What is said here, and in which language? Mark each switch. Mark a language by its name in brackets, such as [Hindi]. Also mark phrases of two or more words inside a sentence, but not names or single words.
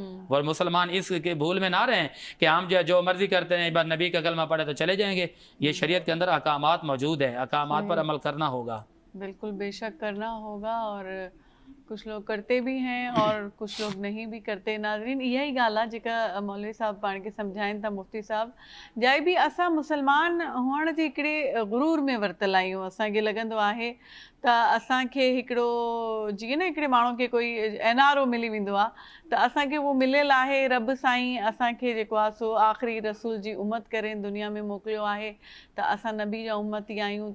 [Urdu] اور مسلمان اس کے بھول میں نہ رہیں کہ ہم جو مرضی کرتے ہیں, بس نبی کا کلمہ پڑھے تو چلے جائیں گے. یہ شریعت کے اندر احکامات موجود ہیں, احکامات پر عمل کرنا ہوگا. بالکل بے شک کرنا ہوگا, اور کچھ لوگ کرتے بھی ہیں اور کچھ لوگ نہیں بھی کرتے. [Sindhi] ناظرین یہی گال आहे जेका मौलवी साहब पाण खे सम्झाइनि था मुफ़्ती साहब. जाए बि असां मुस्लमान हुअण जे हिकिड़े गुरूर में वरितल आहियूं. असांखे लॻंदो आहे त असांखे हिकिड़ो जीअं न हिकिड़े माण्हू खे कोई एनआरओ मिली वेंदो आहे, त असांखे उहो मिलियल आहे. रब साईं असांखे जेको आहे सो आख़िरी रसूल जी उमत करे दुनिया में मोकिलियो आहे, त असां नबी जा उमती आहियूं.